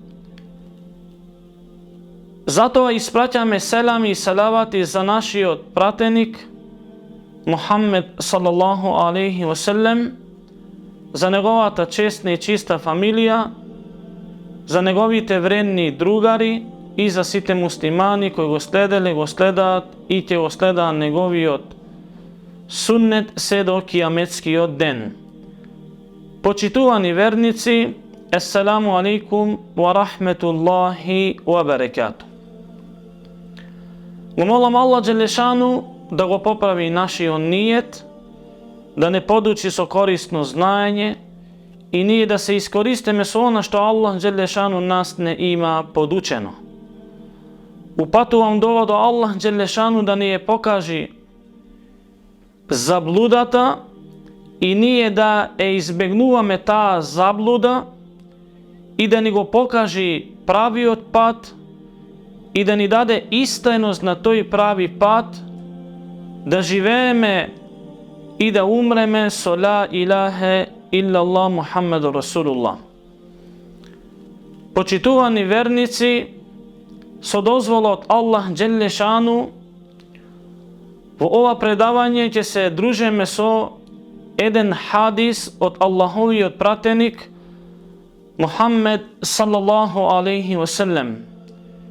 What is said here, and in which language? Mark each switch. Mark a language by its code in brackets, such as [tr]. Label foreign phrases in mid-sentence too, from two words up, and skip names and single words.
[mk] Затоа испраќаме селами и салавати за нашиот пратеник Мухаммед [ar] صلى الله عليه وسلم, [mk] за неговата честна и чиста фамилија, за неговите вредни другари и за сите муслимани кои го следеле, го следаат и ќе го следаат неговиот суннет се до кијаметскиот ден. Почитувани верници, [ar] السلام عليكم ورحمة الله وبركاته. [mk] Го молам [ar] الله جل شأنه [mk] да го поправи нашиот нијет, да не подучи со корисно знаење и ние да се искористиме со она што [ar] الله جل شأنه [mk] нас не има подучено. Упатувам дова до [ar] الله جل شأنه [mk] да ни ја покажи заблудата и ние да ја избегнуваме таа заблуда и да ни го покажи правиот пат и да ни даде истајност на тој прави пат, да живееме и да умреме со [ar] لا إله إلا الله محمد رسول الله. [mk] Почитувани верници, со дозволот [ar] الله جل شأنه, [mk] во ова предавање ќе се дружиме со еден хадис од Аллаховиот пратеник Мухаммед [ar] صلى الله عليه وسلم.